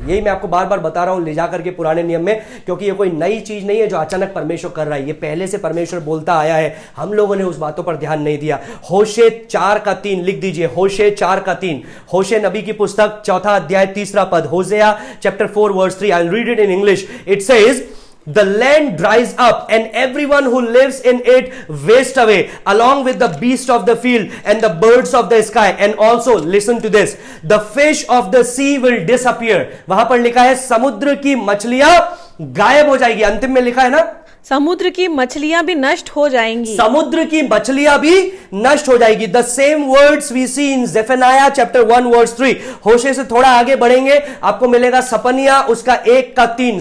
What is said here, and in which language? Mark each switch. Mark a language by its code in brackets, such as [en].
[hi] यही मैं आपको बार बार बता रहा हूं ले जाकर के पुराने नियम में, क्योंकि ये कोई नई चीज नहीं है जो अचानक परमेश्वर कर रहा है। ये पहले से परमेश्वर बोलता आया है, हम लोगों ने उस बातों पर ध्यान नहीं दिया। होशे 4:3 लिख दीजिए, होशे 4:3, होशे नबी की पुस्तक 4 अध्याय 3 पद, [en] Hosea chapter 4 verse 3। I will read it in English. It says, the land dries up and everyone who lives in it wastes away along with the beasts of the field and the birds of the sky, and also listen to this, the fish of the sea will disappear. [hi] वहां पर लिखा है समुद्र की मछलियां गायब हो जाएगी. अंतिम में लिखा है ना, समुद्र की मछलियां भी नष्ट हो जाएंगी. समुद्र की मछलियां भी नष्ट हो जाएगी. [en] The same words we see in Zephaniah chapter 1 verse 3. [hi] होशे से थोड़ा आगे बढ़ेंगे, आपको मिलेगा सपनिया उसका 1:3.